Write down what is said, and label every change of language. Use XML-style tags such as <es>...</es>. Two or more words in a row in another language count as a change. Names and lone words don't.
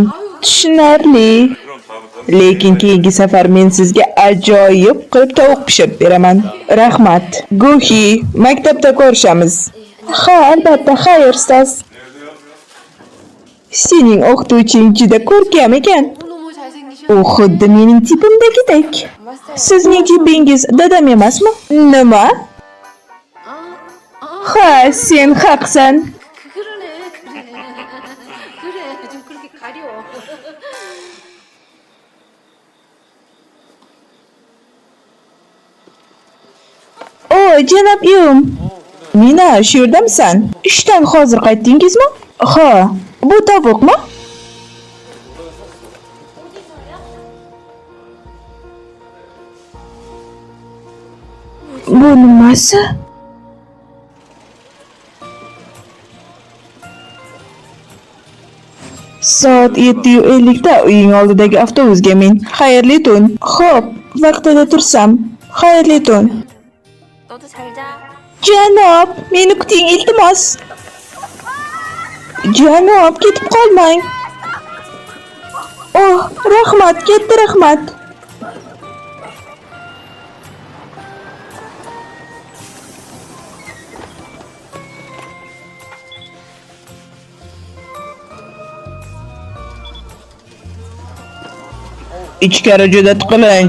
<uz>Tushunarli. Lekin keyingi safar men sizga ajoyib qilib tovuq pishirib beraman. Rahmat. Guhi, maktabda ko'rishamiz. Ha, albatta, xayr, ustoz. Sening o'qituvching juda ko'rkam ekan.</uz> <ko>너무 잘생기셔.</ko> <uz>U xuddi mening tipimdagidek. Sizning tipingiz dadam emasmi? Nima? Ha, sen haqsan.</uz> <ko>그러네. 그래, 좀 그렇게 가려.</ko> <uz>O, janob Yum. Mina, shu yerdamisan? Ishdan hozir qaytdingizmi? Ha, bu tovuqmi? Bu nimasi? Soat 7:50 da uying oldidagi avtobusga min. Xayrli tun. Xo'p, vaqtida tursam. Xayrli tun.</uz> <ko>너도 잘 자.</ko> <uz>Janob, meni kuting iltimos. Janob, ketib qolmang. Oh, rahmat, katta rahmat. Ichkari juda tiqilinch.</uz>